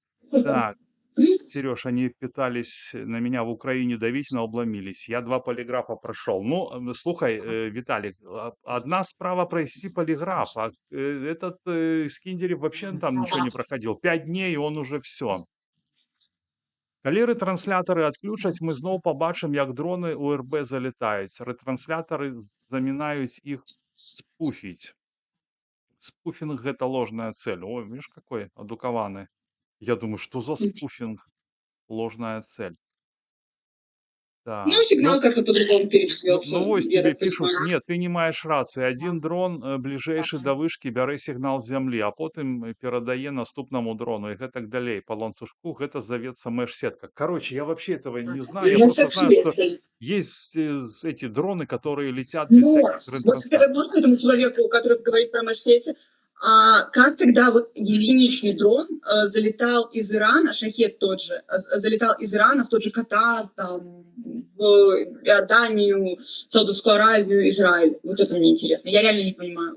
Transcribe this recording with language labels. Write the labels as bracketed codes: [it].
[ru] Так, Сереж, они пытались на меня в Украине давить, но обломились. Я 2 полиграфа прошел. Ну, [uk] слухай, [ru] Виталик, [uk] одна справа [ru] пройти полиграф, а этот Скиндерев вообще там ничего не проходил. 5 дней, и он уже все. [be] Калі рэтрансляторы адключаць, мы зноў побачым, як дроны УРБ залетаюць. Рэтрансляторы замінаюць іх спуфіць. Спуфінг — гэта ложная цель. [ru] Ой, видишь, какой адукаваны. Я думаю, что за спуфинг? Ложная цель. Так. Ну, сигнал как-то по-другому передается. Ну, вось тебе пишут, нет, ты [be] не маешь рации. [ru] Один дрон ближайший до вышки [be] бярэ сигнал з зямлі, а потым перадае наступному дрону. И гэтак далей. По ланцужку гэта завецца мэш-сетка. [ru] Короче, я вообще этого не знаю. Я просто знаю, что есть эти дроны, которые летят без всяких ретрансляторов. Вот этому человеку, который говорит про мэш-сети, а как тогда вот единичный дрон залетал из Ирана, шахет тот же, залетал из Ирана в тот же Катар, там, в Иорданию, Саудовскую Аравию, Израиль? Вот это мне интересно. Я реально не понимаю.